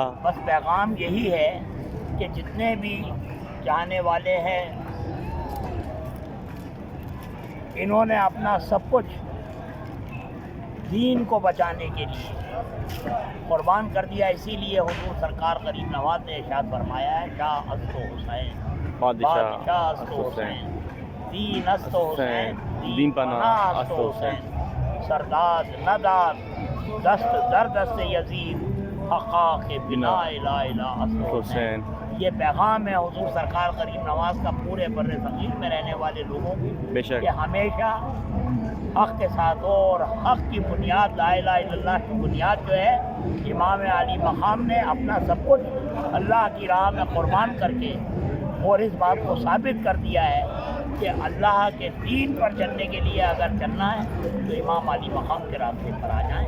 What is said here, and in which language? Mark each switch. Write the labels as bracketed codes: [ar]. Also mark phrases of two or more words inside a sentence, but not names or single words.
[ur] بس پیغام یہی ہے کہ جتنے بھی چاہنے والے ہیں انہوں نے اپنا سب کچھ دین کو بچانے کے لیے قربان کر دیا. اسی لیے حضور سرکار غریب نواز نے ارشاد فرمایا ہے [fa] شاہ است و حسین بادشاہ است و حسین دین است و حسین دین پناہ است و حسین سرداد نداد دست در دست یزید حقا کے بنا [ar] لا الہ [fa] است و حسین. [ur] یہ پیغام ہے حضور سرکار غریب نواز کا پورے بر صغیر میں رہنے والے لوگوں بے شک کہ ہمیشہ حق کے ساتھ ہو. اور حق کی بنیاد [ar] لا الہ الا اللہ [ur] کی بنیاد جو ہے امام علی مقام نے اپنا سب کچھ اللہ کی راہ میں قربان کر کے اور اس بات کو ثابت کر دیا ہے کہ اللہ کے دین پر چلنے کے لیے اگر چلنا ہے تو امام علی مقام کے راستے پر آ جائیں.